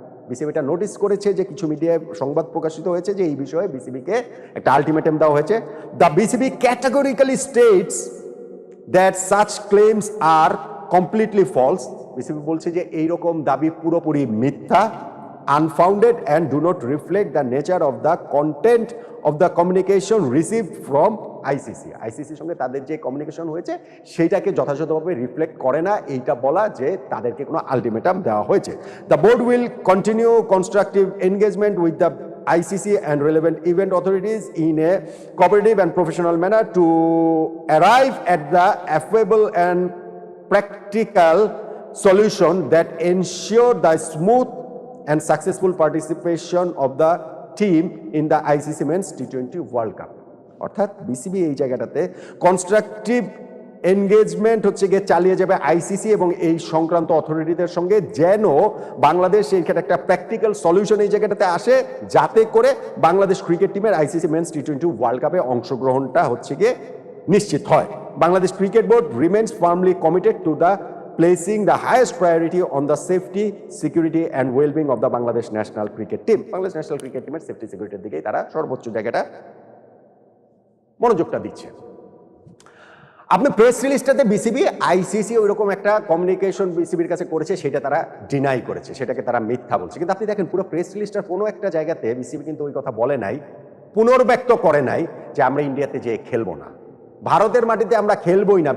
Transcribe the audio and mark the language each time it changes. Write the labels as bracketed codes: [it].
[bn] BCB এটা notice করেছে যে কিছু মিডিয়ায় সংবাদ প্রকাশিত হয়েছে যে এই বিষয়ে বিসিবিকে একটা আলটিমেটাম দেওয়া হয়েছে। [en] The BCB categorically states that such claims are completely false. [bn] BCB বলছে যে এইরকম দাবি পুরোপুরি মিথ্যা, [en] unfounded and do not reflect the nature of the content of the communication received from ICC. [bn] আইসিসির সঙ্গে তাদের যে কমিউনিকেশন হয়েছে সেইটাকে যথাযথভাবে রিফ্লেক্ট করে না, এইটা বলা যে তাদেরকে কোনো আলটিমেটাম দেওয়া হয়েছে। [en] The board will continue constructive engagement with the ICC and relevant event authorities in a cooperative and professional manner to arrive at the affable and practical solution that ensure the smooth and successful participation of the team in the ICC Men's T20 World Cup. [bn] অর্থাৎ BCB এই জায়গাটাতে constructive engagement হচ্ছে গিয়ে চালিয়ে যাবে ICC এবং এই সংক্রান্ত অথরিটিদের সঙ্গে, যেন বাংলাদেশ এইখানে একটা প্র্যাকটিক্যাল সলিউশন এই জায়গাটাতে আসে, যাতে করে বাংলাদেশ ক্রিকেট টিমের আইসিসি মেন্স টি-20 ওয়ার্ল্ড কাপে অংশগ্রহণটা হচ্ছে গিয়ে নিশ্চিত হয়। [en] Bangladesh cricket board remains firmly committed to the placing the highest priority on the safety, security and well-being of the Bangladesh national cricket team. [bn] Bangladesh national cricket team safety security দিকেই তারা সর্বোচ্চ জায়গাটা মনোযোগটা দিচ্ছে। আপনি প্রেস রিলিজটাতে বিসিবি আইসিসি ওইরকম একটা communication বিসিবির কাছে করেছে, সেটা তারা ডিনাই করেছে, সেটাকে তারা মিথ্যা বলছে। কিন্তু আপনি দেখেন পুরো প্রেস রিলিজটার কোনো একটা জায়গাতে বিসিবি কিন্তু ওই কথা বলে নাই, পুনর্ব্যক্ত করে নাই যে আমরা ইন্ডিয়াতে যেয়ে খেলবো না, ভারতের মাটিতে আমরা খেলবোই না।